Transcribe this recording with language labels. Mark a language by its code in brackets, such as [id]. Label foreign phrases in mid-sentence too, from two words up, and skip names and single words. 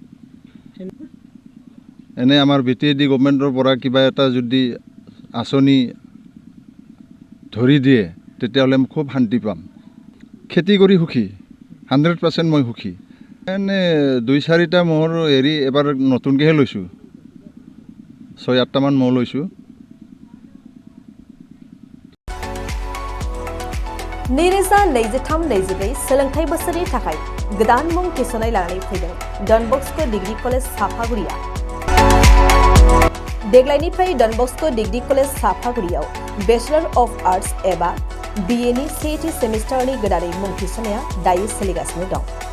[as] এনে আমাৰ বিটিএডি গভৰ্ণমেণ্টৰ পৰা কিবা এটা যদি আঁচনি ধৰি দিয়ে তেতিয়াহ'লে মই খুব শান্তি পাম। খেতি কৰি সুখী, 100% মই সুখী। এনে 2-4টা মোৰ হেৰি এবাৰ নতুনকৈহে লৈছোঁ, 6-8টামান মৌ লৈছোঁ। [brx] नैरोजा 23-24 सोलोंथाइ बोसोरनि थाखाय गोदान मुं थिसननाय लानानै फैदों डन बस्क' डिग्री कलेज साफागुरिया। देग्लायनिफ्राय डन बस्क' डिग्री कलेज साफागुरियाव [en] Bachelor of Arts [brx] एबा BA नि 3थि सेमिस्टारनि गोदानै मुं थिसननाया दायो सोलिगासिनो दं।